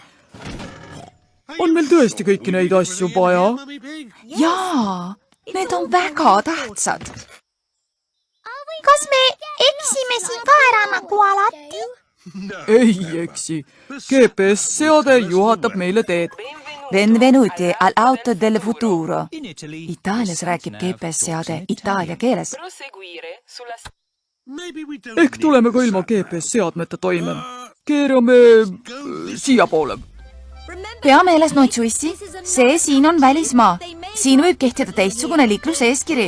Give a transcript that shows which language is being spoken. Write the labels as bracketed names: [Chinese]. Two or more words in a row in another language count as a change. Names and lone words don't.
[Estonian] On meil tõesti kõiki neid asju vaja? Jaa, need on väga tähtsad. Kas me eksime siin ka ära nagu alati? Ei eksi. GPS-seade juhatab meile teed. [Italian] Benvenuti al auto del futuro. [Estonian] Itaalias räägib GPS-seade itaalia keeles. Ehk tuleme ka ilma GPS-seadmeta toime. Keerame siia poole. Pea meeles, Noitsu issi. See siin on välismaa. Siin võib kehtida teistsugune liikluseeskiri.